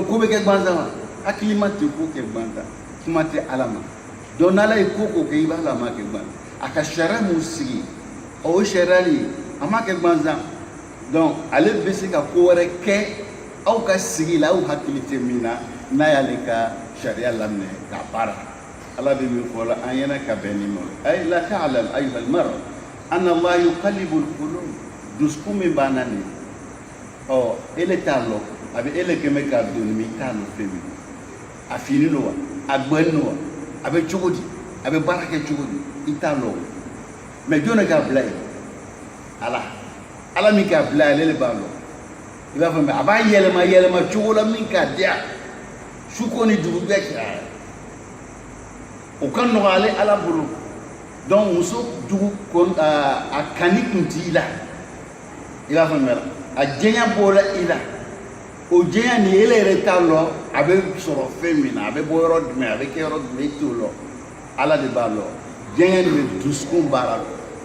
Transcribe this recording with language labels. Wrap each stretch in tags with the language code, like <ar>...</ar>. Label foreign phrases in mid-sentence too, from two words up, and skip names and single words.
<bm>ko bɛ kɛ gansan wa hakili ma tɛ ko kɛ gansan kuma tɛ ala ma donc n'ala ye ko kɛ i b'a la a ma kɛ gansan a ka sariya mun sigi o sariya nin a ma kɛ gansan donc ale bɛ se ka ko wɛrɛ kɛ aw ka sigi la aw hakili tɛ min na n'a y'ale ka sariya laminɛ k'a baara ala bɛ min fɔ la an ɲɛna ka bɛn ni ma</bm> <ar>ألا تعلم أيها المرأة أن الله يقلب القلوب</ar> <bm>dusukun min b'an na nin ele t'a lɔ a bɛ ele kɛmɛ k'a don min t'a lɔ fɛn min a fini don wa a gbɛni don wa a bɛ cogo di a bɛ baara kɛ cogo di i t'a lɔ mais jɔn de k'a bila yen ala min k'a bila yen ale de b'a lɔ i b'a fɔ mɛ a b'a yɛlɛma cogo la min k'a diya su ko ni dugu bɛɛ kɛ o ka nɔgɔ ale ala bolo donc muso dugu a kani kun t'i la i b'a fɔ mɛ a jɛnya bɔra i la o jɛnya nin ele yɛrɛ t'a lɔ a bɛ sɔrɔ fɛn min na a bɛ bɔ yɔrɔ jumɛn a bɛ kɛ yɔrɔ jumɛn i t'o lɔ ala de b'a lɔ jɛnya nin bɛ dusukun baara la</bm>